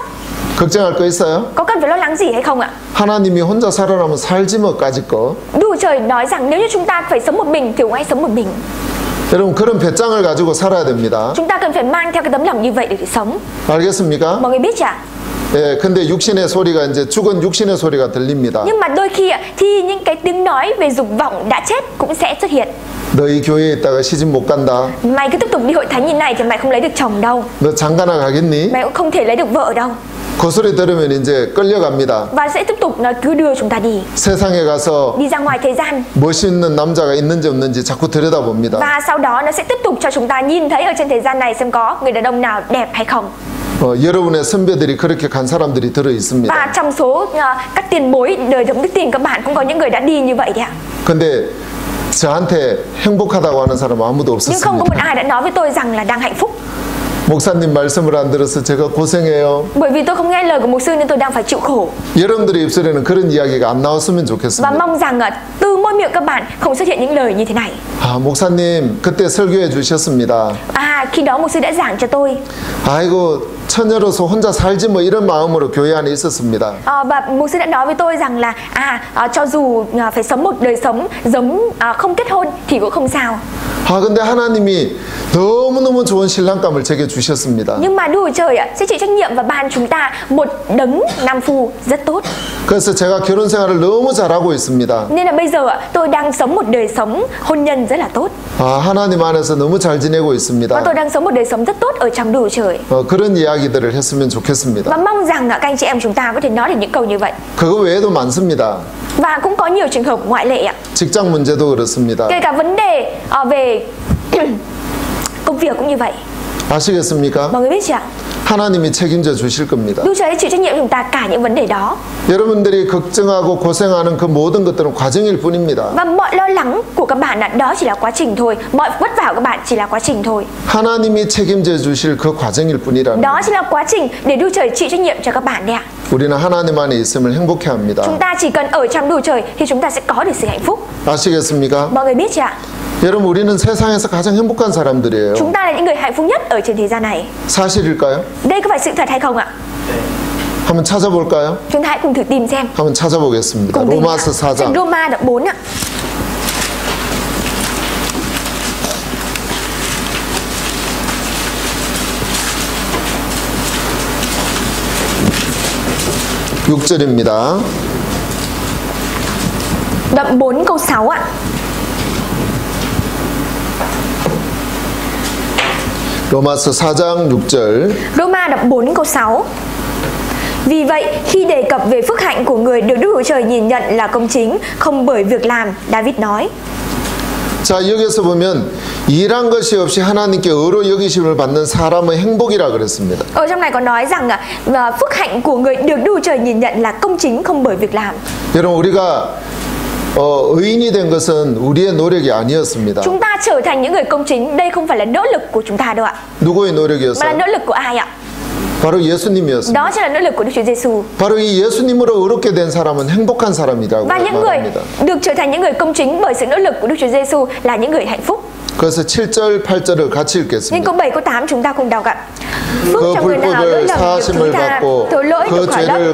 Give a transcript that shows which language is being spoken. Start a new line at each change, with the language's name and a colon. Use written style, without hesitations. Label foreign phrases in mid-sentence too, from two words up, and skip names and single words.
Korean: 걱정할 거 있어요?
Vietnamese: Có cần phải lo lắng gì hay không ạ?
Korean: 하나님이 혼자 살아라면 살지 뭐 까짓 거.
Vietnamese: Đức Trời nói rằng nếu như chúng ta phải sống một mình thì cũng hãy sống một mình.
Korean: 여러분 그런 배짱을 가지고 살아야 됩니다.
Vietnamese: Chúng ta cần phải mang theo cái tấm lòng như vậy để sống.
Korean: 알겠습니까?
Vietnamese: Mọi người biết chưa?
Korean: 예, 근데 육신의 소리가 이제 죽은 육신의 소리가 들립니다.
Vietnamese: Nhưng mà đôi khi thì những cái tiếng nói về dục vọng đã chết cũng sẽ xuất hiện.
Korean: 너희 교회에 있다가 시집 못 간다.
Vietnamese: Mày cứ tiếp tục đi hội thánh như này thì mày không lấy được chồng đâu.
Korean: 너 장가나 가겠니?
Vietnamese: Mày cũng không thể lấy được vợ đâu.
Korean: 그 소리 들으면 이제 끌려갑니다.
Vietnamese: Và sẽ tiếp tục nó cứ đưa chúng ta đi.
Korean: 세상에 가서
Vietnamese: Đi ra ngoài thế gian.
Korean: 멋있는 남자가 있는지 없는지 자꾸 들여다봅니다.
Vietnamese: Và sau đó nó sẽ tiếp tục cho chúng ta nhìn thấy ở trên thế gian này xem có người đàn ông nào đẹp hay không.
Korean: 여러분의 선배들이 그렇게 간 사람들이 들어 있습니다.
Vietnamese: Và trong số các tiền bối đời sống đức tin các bạn cũng có những người đã đi như vậy đấy ạ.
Korean: 근데 저한테 행복하다고 하는 사람은 아무도
Vietnamese: Nhưng không có một
Korean: 없었습니다.
Vietnamese: ai đã nói với tôi rằng là đang hạnh phúc.
Korean: 목사님 말씀을 안 들어서 제가 고생해요.
Vietnamese: Bởi vì tôi không nghe lời của mục sư nên tôi đang phải chịu khổ.
Korean: 여러분들의 입술에는 그런 이야기가 안 나왔으면
Vietnamese: Và
Korean: 좋겠습니다.
Vietnamese: mong rằng từ môi miệng các bạn không xuất hiện những lời như thế này.
Korean: 아, 목사님 그때 설교해 주셨습니다.
Vietnamese: Khi đó mục sư đã giảng cho tôi.
Korean: 아이고 처녀로서 혼자 살지 뭐 이런 마음으로 교회 안에 있었습니다.
Vietnamese: Và mục sư đã nói với tôi rằng là cho dù phải sống một đời sống giống không kết hôn thì cũng không sao.
Korean: 아, 근데 하나님이 너무너무 좋은 신랑감을 제게 주셨습니다.
Vietnamese: Nhưng mà Đức Trời sẽ chịu trách nhiệm và ban chúng ta một đấng nam phu rất tốt.
Korean: 그래서 제가 결혼 생활을 너무 잘하고 있습니다.
Vietnamese: Nên là bây giờ tôi đang sống một đời sống hôn nhân rất là tốt.
Korean: 아, 하나님 안에서 너무 잘 지내고
Vietnamese: Và
Korean: 있습니다.
Vietnamese: tôi đang sống một đời sống rất tốt ở trong Đức Trời.
Korean: 그런 이야기들을 했으면 좋겠습니다.
Vietnamese: Và mong rằng các anh chị em chúng ta có thể nói được những câu như vậy.
Korean: 그거 외에도 많습니다.
Vietnamese: Và cũng có nhiều trường hợp ngoại lệ ạ.
Korean: 직장 문제도 그렇습니다.
Vietnamese: Kể cả vấn đề về công việc cũng như vậy.
Korean: 아시겠습니까?
Vietnamese: Mọi người biết chưa ạ?
Korean: 하나님이 책임져 주실 겁니다.
Vietnamese: Đức Trời chịu trách nhiệm chúng ta cả những vấn đề đó.
Korean: 여러분들이 걱정하고 고생하는 그 모든 것들은 과정일 뿐입니다.
Vietnamese: Và mọi lo lắng của các bạn đó chỉ là quá trình thôi. Mọi vất vả của các bạn chỉ là quá trình thôi.
Korean: 하나님이 책임져 주실 그 과정일 뿐이라는.
Vietnamese: Đó chỉ là quá trình để Đức Trời chịu trách nhiệm cho các bạn đấy ạ.
Korean: 우리는 하나님 안에 있음을 행복해 합니다.
Vietnamese: Chúng ta chỉ cần ở trong Đức Trời thì chúng ta sẽ có được sự hạnh phúc.
Korean: 아시겠습니까?
Vietnamese: Mọi người biết chưa ạ?
Korean: 여러분 우리는 세상에서 가장 행복한 사람들이에요.
Vietnamese: Chúng ta là những người hạnh phúc nhất ở trên thế gian này.
Korean: 사실일까요?
Vietnamese: Đây có phải sự thật hay không ạ?
Korean: 한번 찾아볼까요?
Vietnamese: Chúng ta hãy cùng thử tìm xem.
Korean: 한번 찾아보겠습니다.
Vietnamese: Cùng tìm
Korean: 로마서
Vietnamese: Sách
Korean: 4장.
Vietnamese: Roma đoạn 4 ạ.
Korean: 육 절입니다.
Vietnamese: Đoạn 4 câu 6 ạ.
Korean: 로마서 4장 6절.
Vietnamese: Roma đoạn 4 câu 6. Vì vậy, khi đề cập về phước hạnh của người được Đức Chúa Trời nhìn nhận là công chính, không bởi việc làm, David nói.
Korean: 자, 여기서 보면 일한 것이 없이 하나님께 의로 여기심을 받는 사람의 행복이라 그랬습니다.
Vietnamese: Ở trong này có nói rằng phước hạnh của người được Đức Chúa Trời nhìn nhận là công chính, không bởi việc làm.
Korean: 여러분 우리가 의인이 된 것은 우리의 노력이 아니었습니다.
Vietnamese: Chúng ta trở thành những người công chính, đây không phải là nỗ lực của chúng ta đâu ạ.
Korean: 누구의
Vietnamese: Mà là
Korean: 노력이었어요?
Vietnamese: nỗ lực của ai ạ?
Korean: 바로 예수님이었습니다.
Vietnamese: Đó chính là nỗ lực của Đức Chúa Giêsu.
Korean: 바로 이 예수님으로 의롭게 된 사람은 행복한 사람이라고
Vietnamese: Và những người
Korean: 말합니다.
Vietnamese: được trở thành những người công chính bởi sự nỗ lực của Đức Chúa Giêsu là những người hạnh phúc.
Korean: 그래서 7절, 8절을 같이
Vietnamese: Nên
Korean: 읽겠습니다.
Vietnamese: câu 7 câu 8 chúng ta cùng đọc ạ. Phước
Korean: 그
Vietnamese: cho người nào lỗi
Korean: 불법을
Vietnamese: lầm được
Korean: 사하심을
Vietnamese: thứ tha,
Korean: 받고
Vietnamese: tội lỗi
Korean: 그
Vietnamese: được khỏi
Korean: 죄를